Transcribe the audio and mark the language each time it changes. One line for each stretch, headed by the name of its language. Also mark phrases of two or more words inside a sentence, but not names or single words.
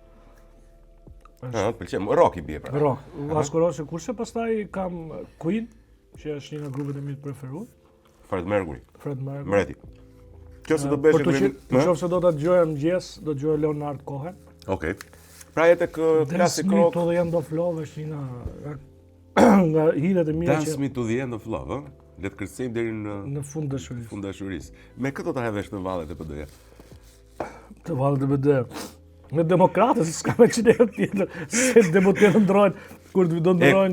Albanian: Të pëlqen, rock i bie pra. Rock. Vasco Rossi kurse pastaj kam Queen, që është një nga grupet e mi të preferuar. Fred Mercury. Mreti. Qofse do bësh Nëse do ta dëgjoj mëngjes, do dëgjoj Leonard Cohen. Okej. Pra jetë klasik rock. To the End of Love është një nga hitet e mira që Dance Me to the End of Love, ëh? Le të kërcejmë deri në fund dashurisë. Fund dashurisë. Me këtë do ta hevesh në vallet e PD-ja. Të vallet e PD. Me demokratët s'ka me çfarë tjetër. Se deputetët ndrohen kur do ndrohen